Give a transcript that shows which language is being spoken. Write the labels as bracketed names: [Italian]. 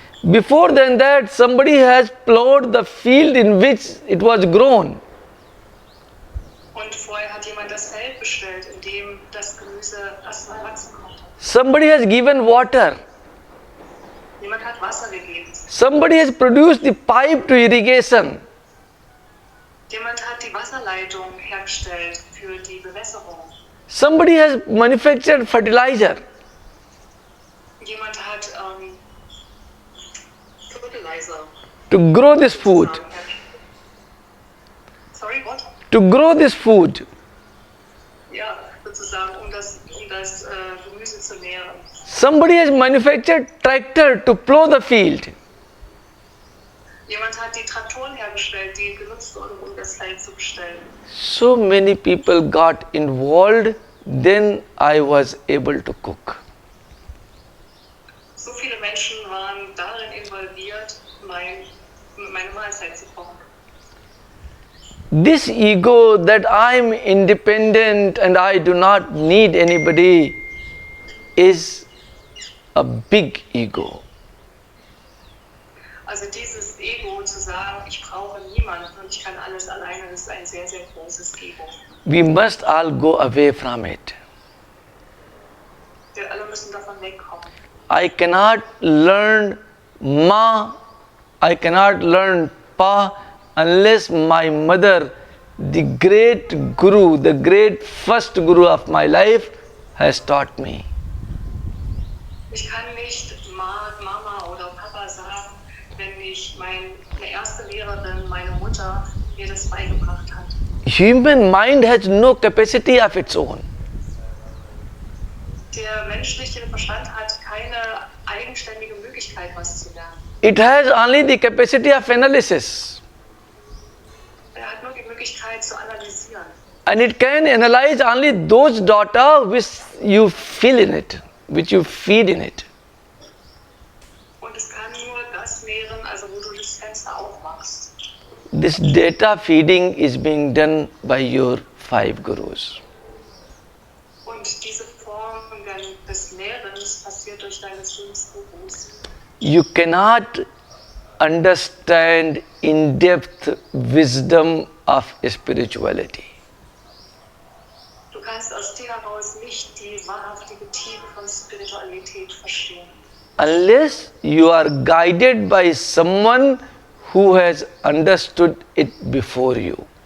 [English] Before then that, somebody has plowed the field in which it was grown. [German] Und vorher hat jemand das Feld bestellt, in dem das Gemüse erstmal wachsen konnte. [English] Somebody has given water. [German] Jemand hat Wasser gegeben. [English] Somebody has produced the pipe to irrigation. [German] Jemand hat die Wasserleitung hergestellt für die Bewässerung. [English] Somebody has manufactured fertilizer. [German] Jemand hat Fertilizer. [English] To grow this food. Sorry, what? To grow this food. [German] Ja, sozusagen, um das Gemüse zu nähren. [English] Somebody has manufactured tractor to plow the field. [German] Jemand hat die Traktoren hergestellt, die genutzt wurden, um das Feld zu bestellen. [English] So many people got involved, then I was able to cook. [German] So viele Menschen waren darin involviert, meine Mahlzeit zu kochen. [English] This ego that I'm independent and I do not need anybody is a big ego. [German] Also dieses Ego zu sagen, ich brauche niemanden und ich kann alles alleine, das ist ein sehr, sehr großes Ego. [English] We must all go away from it. [German] Wir alle müssen davon wegkommen. [English] I cannot learn Ma, I cannot learn Pa unless my mother, the great guru, the great first guru of my life, has taught me. [German] Ich kann nicht Mama oder Papa sagen, wenn nicht meine erste Lehrerin, meine Mutter, mir das beigebracht hat. [English] Human mind has no capacity of its own. [German] Der menschliche Verstand hat keine eigenständige Möglichkeit, was zu lernen. [English] It has only the capacity of analysis. [German] Er hat nur die Möglichkeit zu analysieren. [English] And it can analyze only those data which you feel in it, which you feed in it. [German] Und es kann nur das nähren, also wo du das Fenster aufmachst. [English] This data feeding is being done by your 5 gurus. [German] Und diese Form des Nährens passiert durch deine 5 Gurus. [English] You cannot understand in-depth wisdom of spirituality. [German] Du kannst aus dir heraus nicht die wahrhaftige Tiefe von Spiritualität verstehen. [English] Unless you are guided by someone who has understood it before you.